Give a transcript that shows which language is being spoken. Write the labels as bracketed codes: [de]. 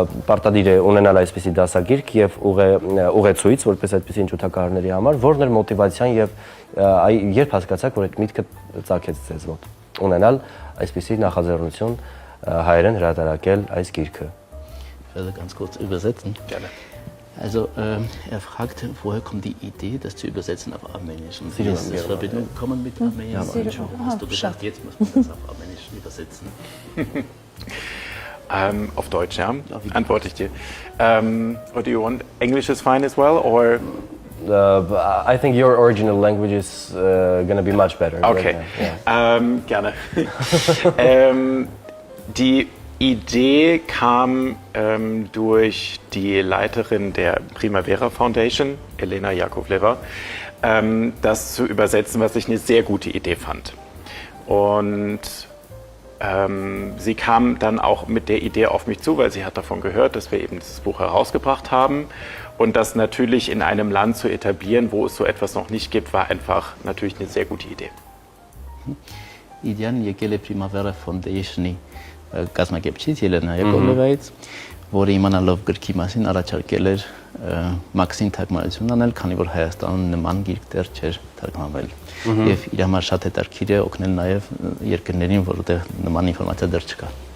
[hy] պարտադիր է ունենալ այսպիսի դասագիրք եւ ուղեցույց որպես այդպիսին ջութակահարների համար, որն էր մոտիվացիան եւ երբ հասկացաք, որ այդ միտքը ծագեց ձեզ մոտ ունենալ այսպիսի նախաձեռնություն հայերեն հրատարակել այս գիրքը։ [de] Ganz kurz übersetzen. Gerne. Also, fragt, woher kommt die Idee, das zu übersetzen auf Armenisch? Und wie ist das Verbindung gekommen mit Armenisch? Hast du gedacht, jetzt muss man das auf Armenisch übersetzen? Auf Deutsch, ja. Antworte ich dir. [en] Or do you want English is fine as well, or? I think your original language is going to be much better. [de] Okay. Gerne. Die Idee kam durch die Leiterin der Primavera Foundation, Elena Jakovleva, das zu übersetzen, was ich eine sehr gute Idee fand. Und sie kam dann auch mit der Idee auf mich zu, weil sie hat davon gehört, dass wir eben dieses Buch herausgebracht haben Und das natürlich in einem Land zu etablieren, wo es so etwas noch nicht gibt, war einfach natürlich eine sehr gute Idee. [hy] Իդեան եկել է Primavera Foundation-ի կազմակերպչից Ելենա Յակովլևայից, որը իմանալով գրքի մասին առաջարկել էր Մաքսին թարգմանություն անել, քանի որ Հայաստանում նման գիրք դեռ չէր թարգմանվել։ Եվ իր համար շատ հետաքրքիր է օգնել նաև երկրներին, որտեղ նման ինֆորմացիա դեռ չկա։